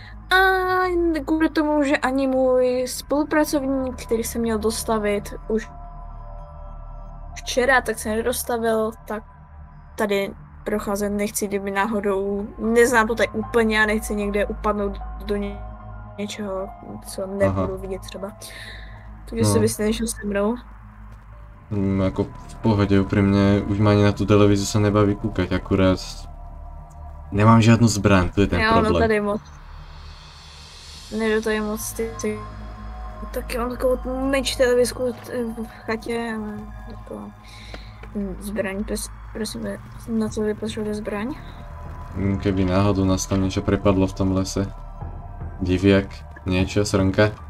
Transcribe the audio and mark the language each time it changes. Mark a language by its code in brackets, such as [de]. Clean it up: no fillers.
[cs] A kvůli tomu, že ani můj spolupracovník, který se měl dostavit už včera, tak se nedostavil, tak tady procházet nechci, kdyby náhodou, neznám to tady úplně a nechci někde upadnout do něčeho, co nebudu vidět třeba. Takže si bys nešel se mnou. [sk] Ako v pohode, úprimne, už ma ani na tú televíziu sa nebaví kúkať, akurát nemám žiadnu zbraň, to je ten problém. [cs] Jo, no tady moc. Nejde tady moc, ty. Taky mám takovou menší televizku v chatě, ale taková zbraň, prosím, na co vy potřebujete zbraň? [sk] Keby náhodou nás tam niečo prepadlo v tom lese. Diviak, niečo, srnka?